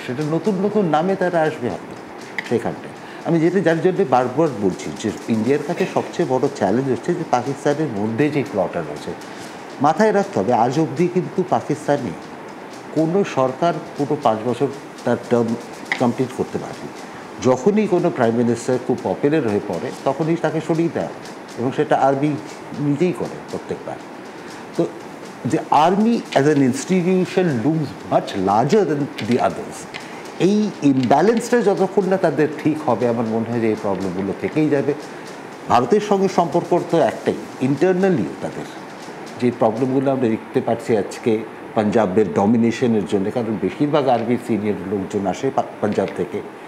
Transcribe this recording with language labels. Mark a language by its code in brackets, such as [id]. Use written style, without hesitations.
[bn] সেটা নতুন নতুন নামে তারা আসবে হবে সেখানটায়। আমি যার জন্য বারবার বলছি যে ইন্ডিয়ার কাছে সবচেয়ে বড় চ্যালেঞ্জ হচ্ছে যে পাকিস্তানের মধ্যে যে প্লটটা রয়েছে, মাথায় রাখতে হবে আজ অবধি কিন্তু পাকিস্তানে কোনো সরকার পুরো 5 বছর তার টার্ম কমপ্লিট করতে পারেনি। যখনই কোনো প্রাইম মিনিস্টার খুব পপুলার হয়ে পড়ে তখনই তাকে সরিয়ে দেওয়া হয়, এবং সেটা আর্মি নিজেই করে প্রত্যেকবার। [en] তো the army as an institution looms much larger than the others. [bn] এই ইমব্যালেন্সটা যতক্ষণ না তাদের ঠিক হবে, আমার মনে হয় যে এই প্রবলেমগুলো থেকেই যাবে। ভারতের সঙ্গে সম্পর্ক তো একটাই, ইন্টারনালি তাদের যে প্রবলেমগুলো আমরা দেখতে পাচ্ছি আজকে পাঞ্জাবের ডমিনেশনের জন্য, কারণ বেশিরভাগ আর্মির সিনিয়র লোকজন আসে পাঞ্জাব থেকে।